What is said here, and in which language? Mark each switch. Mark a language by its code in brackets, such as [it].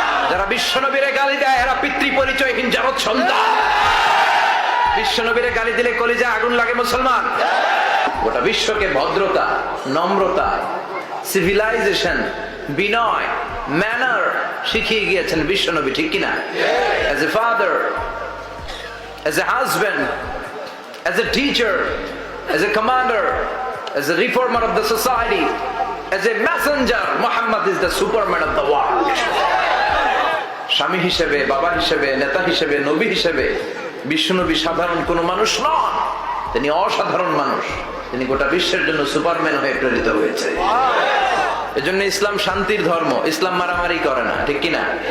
[bn] যারা বিশ্বনবীরে গালি দেয় এরা পিতৃ পরিচয়হীন জারদ সন্তান। বিশ্বনবীরে গালি দিলে কলিজা আগুন লাগে মুসলমান। গোটা বিশ্বকে ভদ্রতা, নম্রতা, সিভিলাইজেশন, বিনয়, ম্যানার শিখিয়ে গিয়েছেন বিশ্বনবী, ঠিক কিনা? [en] As a father, as a husband, as a teacher, as a commander, as a reformer of the society, as a messenger, Muhammad is the superman of the world. [bn] স্বামী হিসেবে, বাবা হিসেবে, নেতা হিসেবে, নবী হিসেবে বিশ্বনবী সাধারণ কোন মানুষ নন, তিনি অসাধারণ মানুষ। তিনি গোটা বিশ্বের জন্য সুপারম্যান হয়ে প্রেরিত হয়েছে। এজন্য ইসলাম শান্তির ধর্ম, ইসলাম মারামারি করে না, ঠিক কিনা?